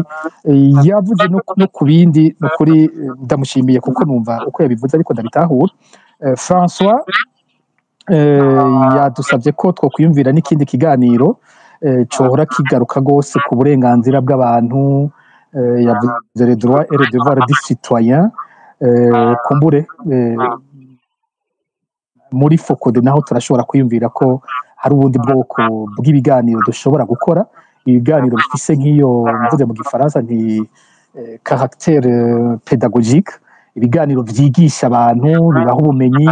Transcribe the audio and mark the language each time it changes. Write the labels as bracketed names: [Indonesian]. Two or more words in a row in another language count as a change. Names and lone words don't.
[Rundi] Yavuze no ku bindi kuri ndamushimiye kuko numva uko yabivuze ariko ndabitahura. François yadusabye ko twokwiyumvira n'ikindi kiganiro cohora kigaruka gose ku burenganzira bw'abantu. [French] Yavuze les droits et les devoirs du citoyen. [Rundi] Kumbure muri Focode naho turashobora kwiyumvira ko hari ubundi bwoko bw'ibiganiro dushobora gukora, ibiganiro bifise nk'iyo mvuze mu gifaransa nti [French] caractère pédagogique, [Rundi] ibiganiro vyigisha abantu, bibaha ubumenyi.